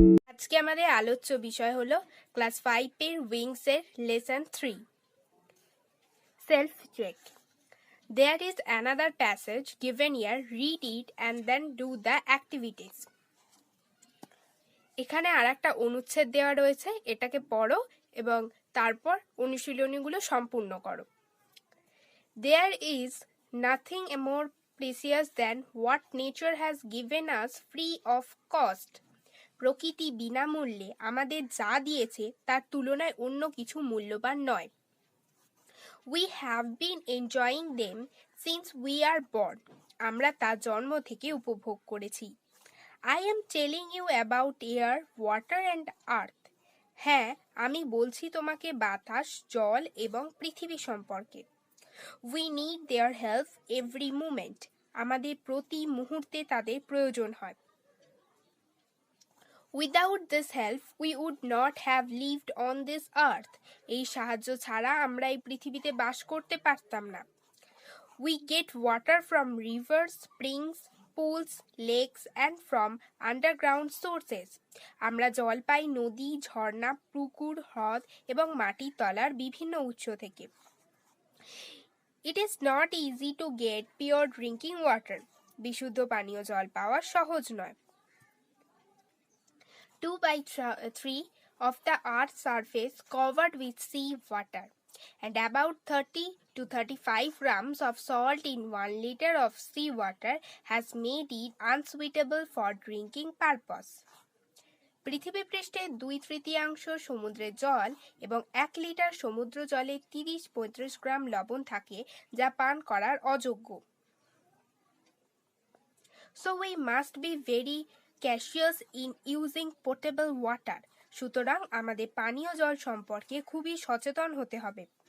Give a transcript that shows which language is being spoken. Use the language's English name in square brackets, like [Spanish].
[Bangla] আজকে আমাদের আলোচ্য বিষয় হলো ক্লাস 5 এর উইংস এর lesson 3 self check. [English] There is another passage given here. Read it and then do the activities. [Bangla] এখানে আরেকটা অনুচ্ছেদ দেওয়া রয়েছে, এটাকে পড়ো এবং তারপর অনুশীলনীগুলো সম্পূর্ণ করো। [English] There is nothing more precious than what nature has given us free of cost. [Bangla] প্রকৃতি বিনামূল্যে আমাদের যা দিয়েছে তার তুলনায় অন্য কিছু মূল্যবান নয়। [English] We have been enjoying them since we are born. [Bangla] আমরা তা জন্ম থেকে উপভোগ করেছি। [English] I am telling you about air, water and earth. [Bangla] হ্যাঁ, আমি বলছি তোমাকে বাতাস, জল এবং পৃথিবী সম্পর্কে। [English] We need their help every moment. [Bangla] আমাদের প্রতি মুহূর্তে তাদের প্রয়োজন হয়। [English] Without this help, we would not have lived on this earth. [Bangla] এই সাহায্য ছাড়া আমরা এই পৃথিবীতে বাস করতে পারতাম না। [English] We get water from rivers, springs, pools, lakes and from underground sources. [Bangla] আমরা জল পাই নদী, ঝর্ণা, পুকুর, হ্রদ এবং মাটির তলার বিভিন্ন উৎস থেকে। [English] It is not easy to get pure drinking water. [Bangla] বিশুদ্ধ পানীয় জল পাওয়া সহজ নয়। [English] 2/3 of the Earth's surface covered with sea water, and about 30 to 35 grams of salt in 1 liter of sea water has made it unsuitable for drinking purpose. [Bangla] পৃথিবী পৃষ্ঠে 2/3 সমুদ্রের জল এবং 1 লিটার সমুদ্র জলে 30-35 গ্রাম লবণ থাকে যা পান করার অযোগ্য। [English] So we must be very cautious in using potable water. [Bangla] সুতরাং আমাদের পানীয় জল সম্পর্কে খুবই সচেতন হতে হবে।